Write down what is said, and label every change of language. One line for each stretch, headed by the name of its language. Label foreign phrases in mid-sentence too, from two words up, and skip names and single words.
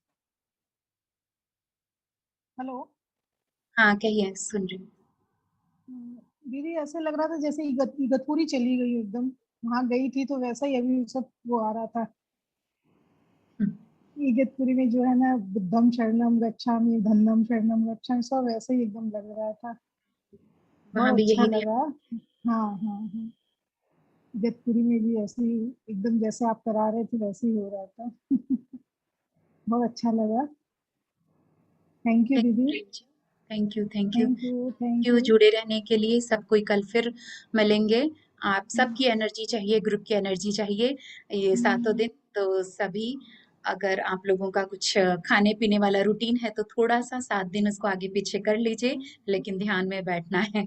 Hindi: हेलो। हाँ कहिए, सुन रही हूँ। दीदी ऐसे लग रहा था जैसे इगतपुरी चली गई एकदम, वहां गई थी तो वैसा ही अभी सब वो आ रहा था। इगतपुरी में जो है ना,
Pali: बुद्धम शरणम गच्छामि, धन्नम शरणम गच्छामि,
Hindi: सब वैसे ही एकदम लग रहा था। वहां बहुत भी अच्छा यही नियम, लगा। हाँ हाँ हाँ, इगतपुरी में भी ऐसे ही एकदम जैसे आप करा रहे थे वैसे ही हो रहा था। बहुत अच्छा लगा।
English: thank you
Hindi: दीदी।
English: thank you, thank you, thank you thank यू यू।
Hindi: जुड़े रहने के लिए। सब कोई कल फिर मिलेंगे। आप सबकी एनर्जी चाहिए, ग्रुप की एनर्जी चाहिए ये सातों दिन। तो सभी, अगर आप लोगों का कुछ खाने पीने वाला रूटीन है तो थोड़ा सा 7 दिन उसको आगे पीछे कर लीजिए, लेकिन ध्यान में बैठना है।